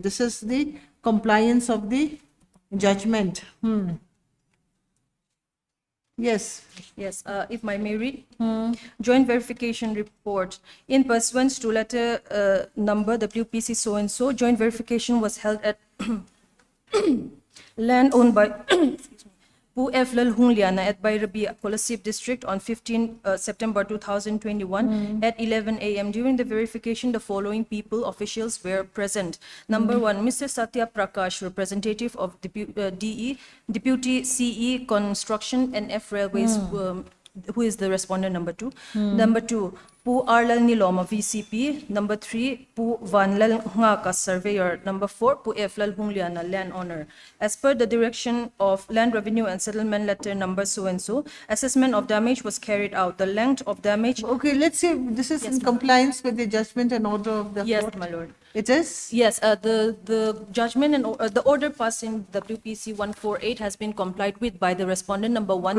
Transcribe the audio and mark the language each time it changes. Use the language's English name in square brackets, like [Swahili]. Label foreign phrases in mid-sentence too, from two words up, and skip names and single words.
[English] This is the compliance of the judgment. Yes, Yes, if I may read. Joint verification report. In pursuance to letter number WPC so-and-so, joint verification was held at land owned by Pu F. Lal Hung Liana at Bairabi, Kolasip district on 15 September 2021 at 11 a.m. During the verification, the following people, officials were present. Number one, Mr. Satya Prakash, representative of Deputy CE Construction and F Railways, who is the respondent number two. Number two, Pu Arlal Niloma, VCP. Number three, Pu Van Lal Ngaka, surveyor. Number four, Pu F Lal Hung Liana, landowner. As per the direction of Land Revenue and Settlement Letter number so-and-so, assessment of damage was carried out. The length of damage, okay, let's see, this is in compliance with the judgment and order of the yes, court. my lord. It is? Yes, the judgment and the order passed in WPC 148 has been complied with by the respondent number 1 and